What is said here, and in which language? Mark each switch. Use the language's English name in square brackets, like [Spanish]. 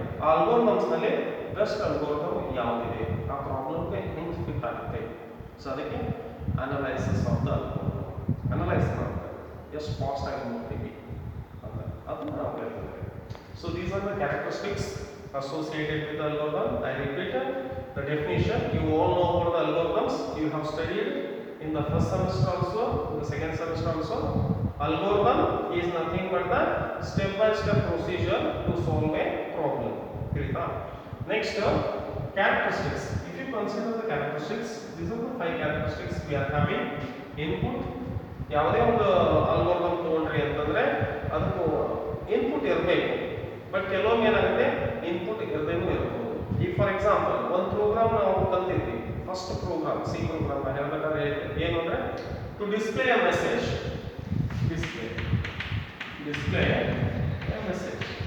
[Kannada] ಆ ಅಲ್ಗೋರಿದಮ್ಸ್ನಲ್ಲಿ best algorithm ಯಾವುದಿದೆ, ಆ ಪ್ರಾಬ್ಲಮ್ಗೆ ಹೆಂಗೆ ಫಿಟ್ ಆಗುತ್ತೆ. ಸೊ ಅದಕ್ಕೆ [English] analysis of the algorithm, [Kannada] analyse ಮಾಡ್ತಾರೆ ಎಷ್ಟು ಫಾಸ್ಟ್ ಆಗಿ ಹೋಗ್ತೀವಿ ಅಂತ, ಅದನ್ನು ನಾವು ಹೇಳ್ತೇವೆ. [English] So these are the characteristics associated with the algorithm. I repeat the definition. You all know about the algorithms. You have studied in the first semester also, in the second semester also. Algorithm is nothing but the step-by-step procedure to solve a problem. Next, characteristics. If you consider the characteristics, these are the 5 characteristics we are having. Input. [Kannada] ಯಾವುದೇ ಒಂದು algorithm ತಗೊಂಡ್ರಿ ಅಂತಂದ್ರೆ ಅದಕ್ಕೂ input ಇರಬೇಕು. But ಕೆಲವೊಮ್ಮೆ ಏನಾಗುತ್ತೆ, input ಇರದೇನೂ ಇರ್ಬೋದು. ಈಗ ಫಾರ್ ಎಕ್ಸಾಂಪಲ್ ಒಂದು ಪ್ರೋಗ್ರಾಮ್ ನಾವು ಕಲ್ತಿದ್ವಿ, ಫಸ್ಟ್ ಪ್ರೋಗ್ರಾಮ್ ಸಿ ಪ್ರೋಗ್ರಾಮ್ ಹೇಳ್ಬೇಕಾದ್ರೆ ಏನು ಅಂದರೆ [English] To display a message, display a message.